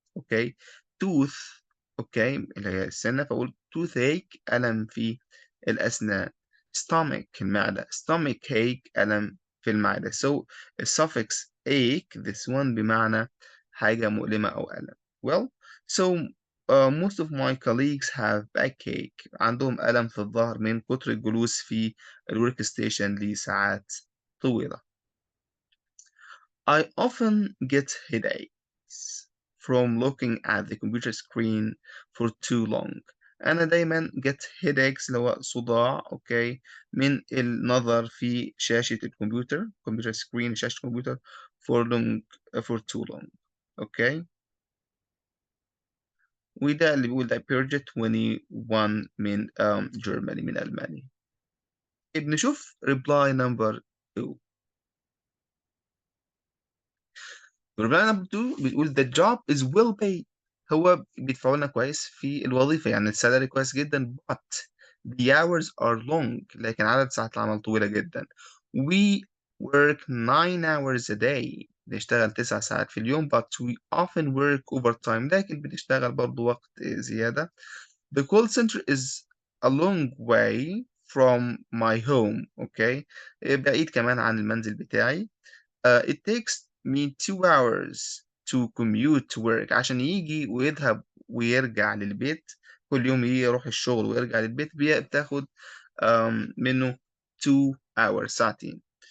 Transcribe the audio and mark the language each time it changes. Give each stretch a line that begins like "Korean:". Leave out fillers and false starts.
Arabic: اوكي tooth اوكي اللي هي السنة فأقول toothache ألم في الأسنان. stomach المعدة
English: stomach ache
Arabic: ألم في المعدة. so الsuffix ache
English: this one
Arabic: بمعنى حاجة مؤلمة أو ألم.
English: well so most of my colleagues have backache.
Arabic: عندهم ألم في الظهر من كتر الجلوس في الورك ستيشن لساعات طويلة.
English: I often get headaches from looking at the computer screen for too long.
Arabic: أنا دايما
English: get headaches
Arabic: اللي هو صداع أوكي من النظر في شاشة الكمبيوتر
English: computer screen
Arabic: شاشة الكمبيوتر
English: for too long
Arabic: أوكي. وده اللي بيقول ده purge 21 من Germany من ألمانيا. بنشوف
English: reply number 2. reply number 2
Arabic: بتقول
English: the job is well paid.
Arabic: هو بيدفعوا لنا كويس في الوظيفة يعني السالري كويس جدا
English: but the hours are long
Arabic: لكن عدد ساعات العمل طويلة جدا.
English: we work 9 hours a day.
Arabic: بنشتغل 9 ساعات في اليوم
English: but we often work overtime
Arabic: لكن بنشتغل برضو وقت زيادة.
English: The call center is a long way from my home.
Arabic: okay بعيد كمان عن المنزل بتاعي.
English: It takes me 2 hours to commute to work.
Arabic: عشان يجي ويذهب ويرجع للبيت كل يوم يروح الشغل ويرجع للبيت بتاخد منه
English: 2 hours
Arabic: ساعتين.